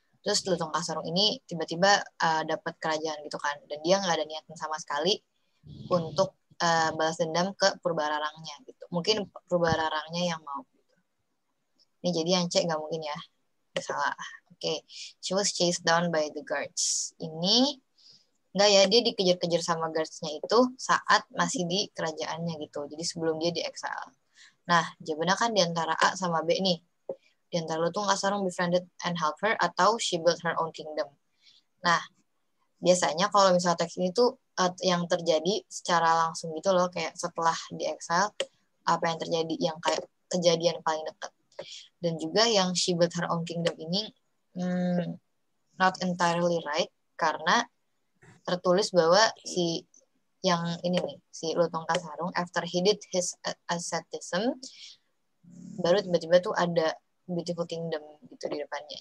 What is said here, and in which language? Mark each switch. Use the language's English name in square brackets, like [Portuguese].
[Indonesian] Terus Lutung Kasarong ini tiba-tiba dapat kerajaan gitu kan, dan dia nggak ada niatan sama sekali untuk balas dendam ke Purbararangnya gitu. Mungkin Purbararangnya yang mau. Gitu. Ini jadi yang C nggak mungkin ya, salah. [English] Oke, she was chased down by the guards. [Indonesian] Ini nggak ya, dia dikejar-kejar sama guards-nya itu saat masih di kerajaannya gitu. Jadi sebelum dia di-exile. Nah, jawabannya kan di antara A sama B nih. Di antara [English] Lutung Kasarong befriended and helped her [Indonesian] atau [English] she built her own kingdom. [Indonesian] Nah, biasanya kalau misalnya teks ini tuh yang terjadi secara langsung gitu loh, kayak setelah di-exile, apa yang terjadi, yang kayak kejadian paling dekat. Dan juga yang [English] she built her own kingdom [Indonesian] ini [English] not entirely right, [Indonesian] karena tertulis bahwa si yang ini nih, si Lutung Kasarong, [English] after he did his asceticism, [Indonesian] baru tiba-tiba tuh ada [English] beautiful kingdom [Indonesian] gitu di depannya.